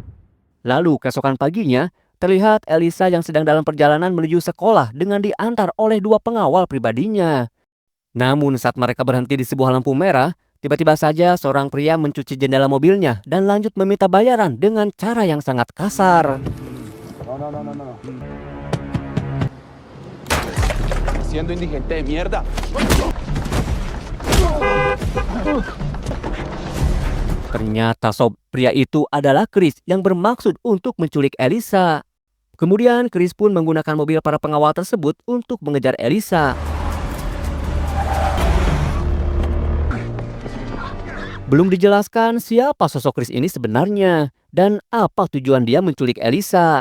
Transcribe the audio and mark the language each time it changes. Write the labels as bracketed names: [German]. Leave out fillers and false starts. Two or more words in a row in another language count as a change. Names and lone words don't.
[Indonesian] Lalu keesokan paginya, Terlihat Elisa yang sedang dalam perjalanan menuju sekolah dengan diantar oleh 2 pengawal pribadinya. Namun saat mereka berhenti di sebuah lampu merah, tiba-tiba saja seorang pria mencuci jendela mobilnya dan lanjut meminta bayaran dengan cara yang sangat kasar. [Spanish] Siendo indigente de mierda. [Indonesian] Ternyata sob, pria itu adalah Chris yang bermaksud untuk menculik Elisa. Kemudian Chris pun menggunakan mobil para pengawal tersebut untuk mengejar Elisa. Belum dijelaskan siapa sosok Chris ini sebenarnya dan apa tujuan dia menculik Elisa.